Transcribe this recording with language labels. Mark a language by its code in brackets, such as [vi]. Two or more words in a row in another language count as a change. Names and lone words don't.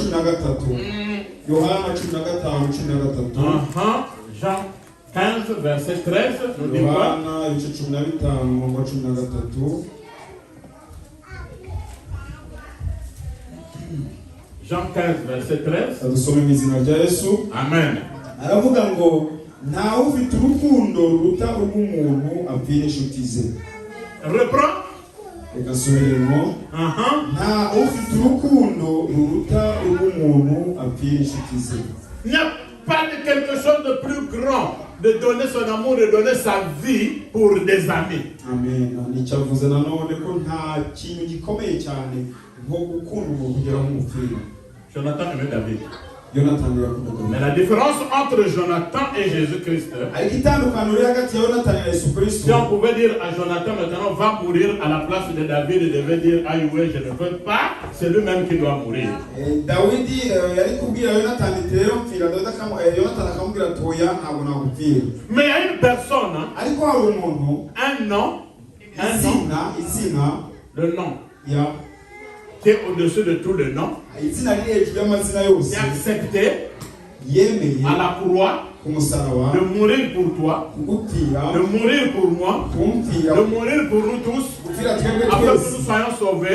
[fr] Jean 15, verset 13 nous dit quoi? Jean 15, verset 13. Amen. [rw] Aravuga ngo ntawe ufite urukundo ruruta urw'umuntu apfira inshuti ze. [fr] Reprends. [rw] Reka nsubiremo. Ntawe ufite urukundo ruruta urw'umuntu apfira inshuti ze. [fr] Il n'y a pas de quelque chose de plus grand de donner son amour, de donner sa vie pour des amis. Amen. [rw] Nicyavuze nanone ko nta kintu gikomeye cyane nko gukunda umuntu kugera mu mupfira. [fr] Jonathan aimait David. Mais la différence entre Jonathan et Jésus-Christ, si on pouvait dire à Jonathan maintenant va mourir à la place de David, il devait dire ah oui je ne veux pas, c'est lui-même qui doit mourir. Mais il y a une personne, un nom, le nom qui est au-dessus de tout le nom, qui est accepté à la croix de mourir pour toi, de mourir pour moi, de mourir pour nous tous, afin que nous soyons sauvés.